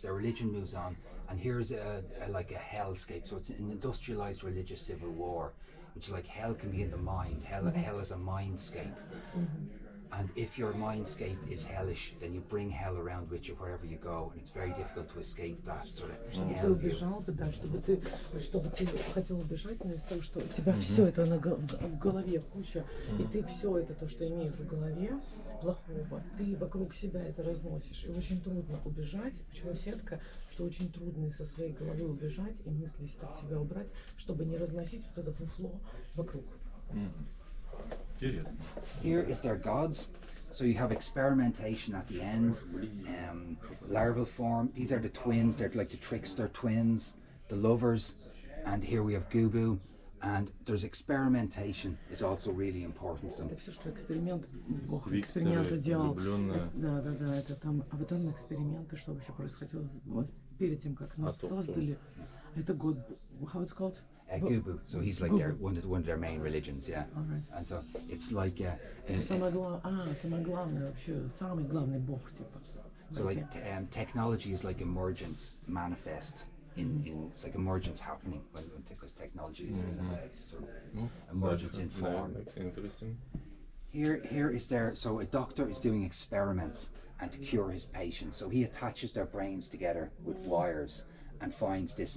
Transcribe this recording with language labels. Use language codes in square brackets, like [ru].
[en] Their religion moves on, and here's like a hellscape. So it's an industrialized religious civil war, which is like hell can be in the mind. Hell is a mindscape. And if your mindscape is hellish, then you bring hell around with you wherever you go, and it's very difficult to escape that sort of [ru] Чтобы ты [en] hell view. [ru] убежал бы, да, чтобы ты хотел убежать, но из-за того, что у тебя все это в голове куча, и ты все это, то, что имеешь в голове, плохого, ты вокруг себя это разносишь. И очень трудно убежать. Почему сетка? Что очень трудно со своей головы убежать и мысли от себя убрать, чтобы не разносить вот это фуфло вокруг. Интересно. [en] Here is their gods. So you have experimentation at the end, larval form. These are the twins. They're like the trickster twins, the lovers. And here we have Gubu. And there's experimentation is also really important to them. [ru] Это все, что эксперимент, Бог Викторы, эксперименты делал. влюбленные. Да, это там, а потом эксперименты, что вообще происходило вот перед тем, как нас создали. Это год, [en] how it's called? Gubu, so he's like their one of their main religions, yeah. Alright. And so it's like [ru] Самое главное вообще, самый главный Бог, типа. [en] so like technology is like emergence manifest in it's like emergence happening because technology is sort of emergence in form. Interesting. Here is their, so a doctor is doing experiments and to cure his patients, so he attaches their brains together with wires and finds this.